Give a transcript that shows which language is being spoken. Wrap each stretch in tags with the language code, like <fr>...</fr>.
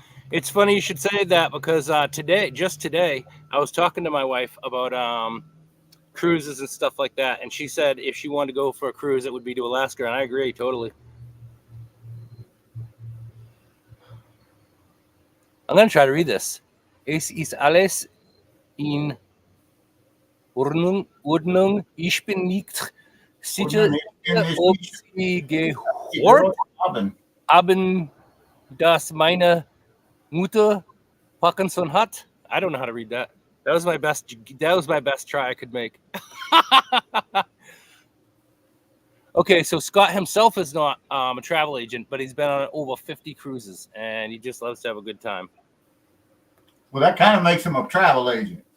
<en>It's funny you should say that because just today, I was talking to my wife about cruises and stuff like that, and she said if she wanted to go for a cruise, it would be to Alaska, and I agree totally. I'm gonna try to read this.</en> <de>Es ist alles in Ordnung. Ich bin nicht sicher, ob Sie gehört haben, dass meine Mutter Parkinson hat.</de> <en>I don't know how to read that. That was my best try I could make. Okay, so Scott himself is not a travel agent, but he's been on over 50 cruises, and he just loves to have a good time. Well, that kind of makes him a travel agent.</en>